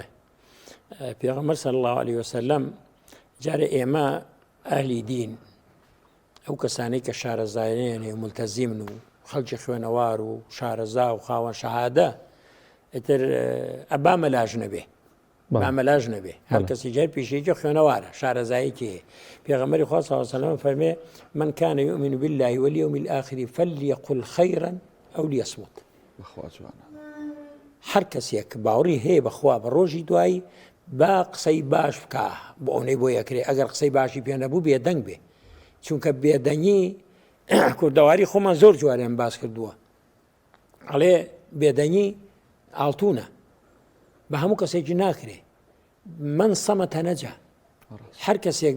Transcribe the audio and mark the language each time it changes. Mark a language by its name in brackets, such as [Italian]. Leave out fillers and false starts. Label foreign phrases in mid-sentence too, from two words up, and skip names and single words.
[Central Kurdish] پێغەمبەر [Arabic] صلی الله عليه وسلم [Central Kurdish] جارێ ئێمە ئەهلی دین ئەو کەسانەی کە شارەزایێنێ مولتەزیمن و خەڵکی خوێنەوار و شارەزا و خاوەن شەهادە ئیتر ئەبا مەلاژ نەبێ مەلاژ نەبێ هەر کەسی جار پیشەیەکی خوێنەوارە شارەزایەکی پێغەمبەری خوا [Arabic] صلی الله عليه وسلم [Central Kurdish] فەرمێ [Arabic] من كان يؤمن بالله واليوم الآخر فليقل خيرا أو ليصمت. [Central Kurdish] هەر کەسێک باوەڕی هەیە بەخوا بە ڕۆژی دوایی با قسەی باش بکە بۆ ئەوەی بۆ یەکرێ ئەگەر قسەی باشی پێ نەبوو بێدەنگ بێ چونکە بێدەنگی کوردەواری خۆمان زۆر جواریان باس کردووە ئەڵێ بێدەنگی ئاڵتونە بە هەموو کەسێکی ناکرێ من سەمەتە نەجا هەر کەسێک